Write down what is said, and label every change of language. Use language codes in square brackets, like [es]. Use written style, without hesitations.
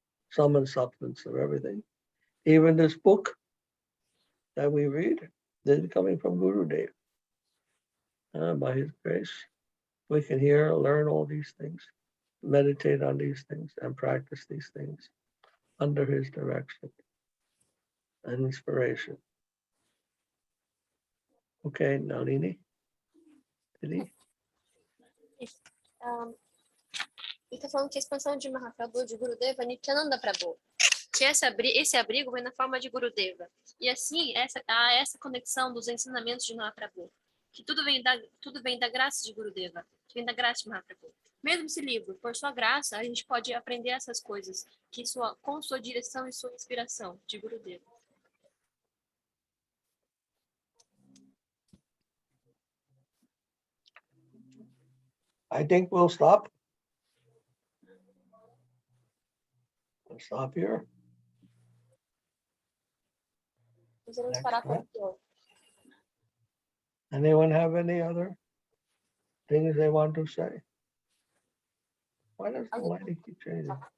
[en] Sum and substance of everything. Even this book that we read, this is coming from Gurudev. By his grace, we can hear, learn all these things, meditate on these things, and practice these things under his direction and inspiration. Okay, Nalini? [pt] Ele está falando que a expansão de Mahaprabhu, de Gurudeva, Nityananda Prabhu. Que esse abrigo vem na forma de Gurudeva. E assim, há essa conexão dos ensinamentos de Mahaprabhu. Que tudo vem da graça de Gurudeva, que vem da graça de Mahaprabhu. Mesmo esse livro, por sua graça, a gente pode aprender essas coisas com sua direção e sua inspiração de Gurudeva. [en] I think we'll stop. We'll stop here. [pt] Nós vamos parar por aqui. [en] Anyone have any other things they want to say? Why does the lighting keep changing?